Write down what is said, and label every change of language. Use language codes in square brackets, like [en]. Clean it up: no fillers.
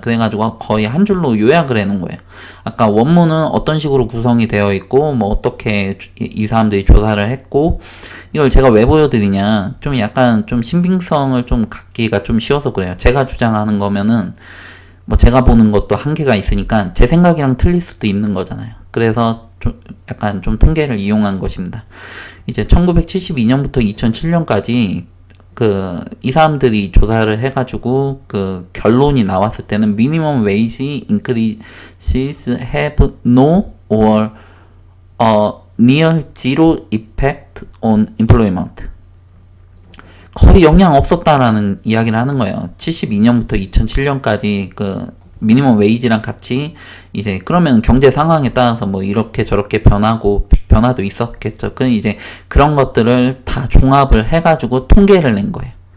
[ko] 그래가지고 거의 한 줄로 요약을 해놓은 거예요. 아까 원문은 어떤 식으로 구성이 되어 있고 뭐 어떻게 이 사람들이 조사를 했고 이걸 제가 왜 보여드리냐, 좀 약간 좀 신빙성을 좀 갖기가 좀 쉬워서 그래요. 제가 주장하는 거면은 뭐 제가 보는 것도 한계가 있으니까 제 생각이랑 틀릴 수도 있는 거잖아요. 그래서 약간 좀 통계를 이용한 것입니다. 이제 1972년부터 2007년까지 이 사람들이 조사를 해가지고 결론이 나왔을 때는 [en] minimum wage increases have no or near zero effect on employment. [ko] 거의 영향 없었다라는 이야기를 하는 거예요. 72년부터 2007년까지 미니멈 웨이지랑 같이 이제 그러면 경제 상황에 따라서 뭐 이렇게 저렇게 변화도 있었겠죠. 이제 그런 것들을 다 종합을 해가지고 통계를 낸 거예요.